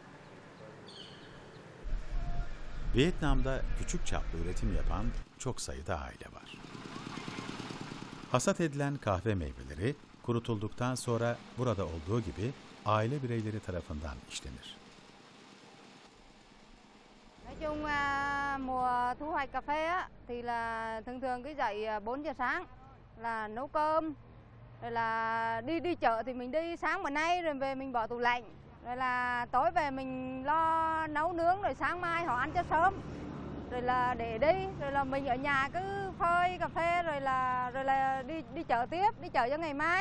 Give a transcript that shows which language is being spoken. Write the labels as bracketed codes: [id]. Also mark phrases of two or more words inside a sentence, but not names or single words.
[tr] Vietnam'da küçük çaplı üretim yapan çok sayıda aile var. Hasat edilen kahve meyveleri kurutulduktan sonra burada olduğu gibi aile bireyleri tarafından işlenir. [vi] Nói chung mùa thu hoạch cà phê á, thì là thường thường cứ dậy 4 giờ sáng là nấu cơm, rồi là đi chợ thì mình đi sáng bữa nay rồi về mình bỏ tủ lạnh, rồi là tối về mình lo nấu nướng rồi sáng mai họ ăn cho sớm, rồi là để đi, rồi là mình ở nhà cứ phơi cà phê rồi là đi chợ tiếp, đi chợ cho ngày mai.